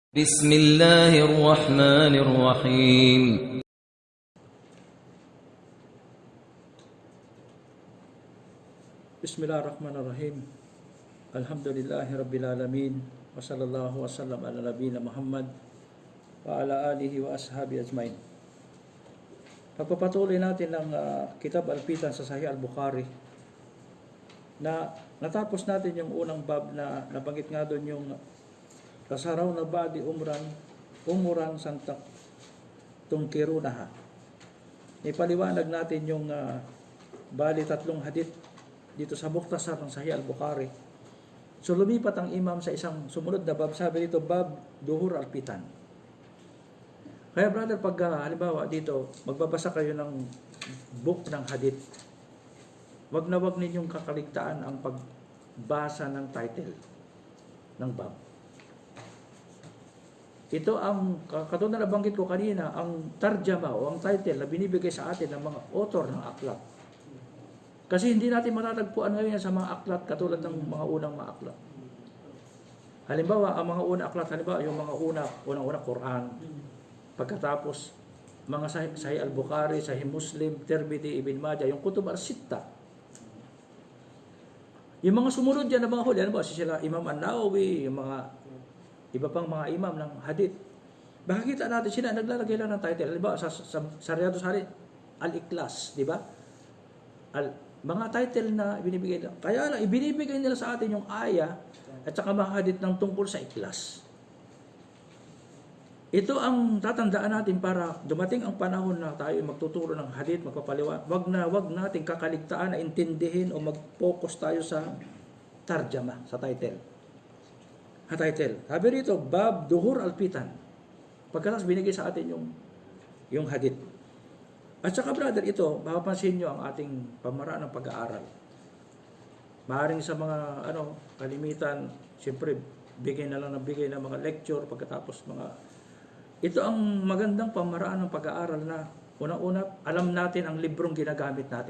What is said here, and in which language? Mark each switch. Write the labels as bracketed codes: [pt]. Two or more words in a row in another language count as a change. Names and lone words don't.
[ar] بسم الله الرحمن الرحيم بسم الله الرحمن الرحيم. الحمد لله رب العالمين. وصلى الله وسلم على نبينا محمد وعلى آله وأصحابه أجمعين. [tl] Pagpapatuloy natin ng Kitab Al-Fitan sa Sahih Al-Bukhari na natapos natin yung unang bab na nabanggit nga doon yung kasaraw na badi umuran santak tungkirunaha. Ipaliwanag natin yung bali tatlong hadith dito sa Mukhtasar ng Sahih Al-Bukhari. So lumipat ang imam sa isang sumunod na bab. Sabi dito, [ar] باب ظهور الفتن. [tl] Kaya brother, pag halimbawa dito, magbabasa kayo ng book ng hadith, wag ninyong kakaligtaan ang pagbasa ng title ng bab. Ito ang, katulad na nabanggit ko kanina, ang tarjama o ang title na binibigay sa atin ng mga author ng aklat. Kasi hindi natin matatagpuan ngayon sa mga aklat katulad ng mga unang mga aklat. Halimbawa, ang mga unang aklat, halimbawa yung mga unang Quran, pagkatapos mga Sahih Al-Bukhari, Sahih Muslim, Tirmidhi, Ibn Majah, yung Kutub Al-Sitta. Yung mga sumunod dyan na mga huli, halimbawa sila Imam An-Nawawi, yung mga iba pang mga imam ng hadith. Makikita natin sila naglalagay lang ng title. Halimbawa sa Riyadus Salihin, Al-Ikhlas, di ba? Mga title na binibigay nila. Kaya lang, ibinibigay nila sa atin yung aya at saka mga hadith ng tungkol sa ikhlas. Ito ang tatandaan natin para dumating ang panahon na tayo magtuturo ng hadith, magpapaliwanag. Wag natin kakaligtaan na intindihin o mag-focus tayo sa tarjama, sa title. Sabi rito, [ar] باب ظهور الفتن. [tl] Pagkatapos binigay sa atin yung hadith. At saka brother, ito, mapapansin nyo ang ating pamaraan ng pag-aaral. Maaaring sa mga kalimitan, siyempre, bigay ng mga lecture, pagkatapos ito ang magandang pamaraan ng pag-aaral na una-una, alam natin ang librong ginagamit natin.